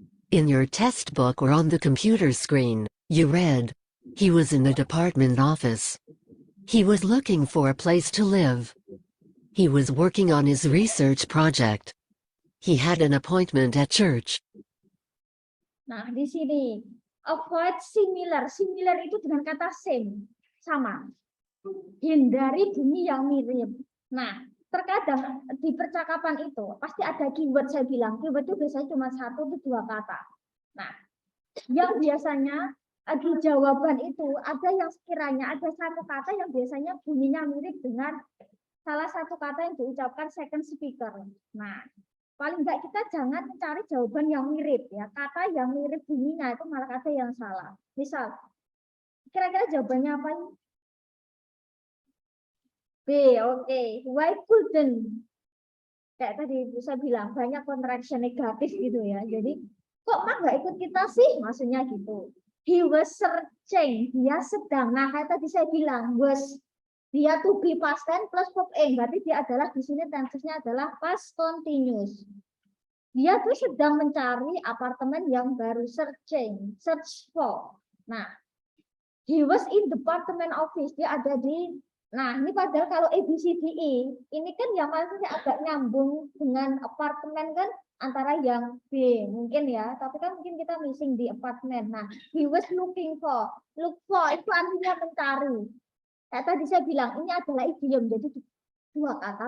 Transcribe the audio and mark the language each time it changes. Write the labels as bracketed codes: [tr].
[en] In your test book or on the computer screen, you read, "He was in the department office. He was looking for a place to live. He was working on his research project. He had an appointment at church." [id] Nah, di sini avoid similar. Similar itu dengan kata same, sama. Hindari bunyi yang mirip. Nah, terkadang di percakapan itu pasti ada keyword. Saya bilang keyword itu biasanya cuma 1 atau 2 kata. Nah, yang biasanya di jawaban itu ada yang sekiranya ada 1 kata yang biasanya bunyinya mirip dengan salah satu kata yang diucapkan second speaker. Nah, paling enggak kita jangan mencari jawaban yang mirip ya. Kata yang mirip bunyinya itu malah kata yang salah. Misal, kira-kira jawabannya apa ini? B, oke. [en] Why couldn't? [id] Kayak tadi saya bilang banyak contraction negatif gitu ya. Jadi kok Mak nggak ikut kita sih? Maksudnya gitu. [en] He was searching. [id] Dia sedang. Nah kayak tadi saya bilang was. Dia to be past tense plus verb ing. Berarti dia adalah di sini tense-nya adalah past continuous. Dia tuh sedang mencari apartemen yang baru, searching, search for. [en] Nah, he was in department office. [id] Dia ada di. Nah, ini padahal kalau A, B, C, D, E, ini kan yang maksudnya agak nyambung dengan apartemen kan antara yang B mungkin ya, tapi kan mungkin kita missing di apartemen. Nah, [en] he was looking for. [id] Look for itu artinya mencari. Kayak tadi saya bilang ini adalah idiom, jadi 2 kata.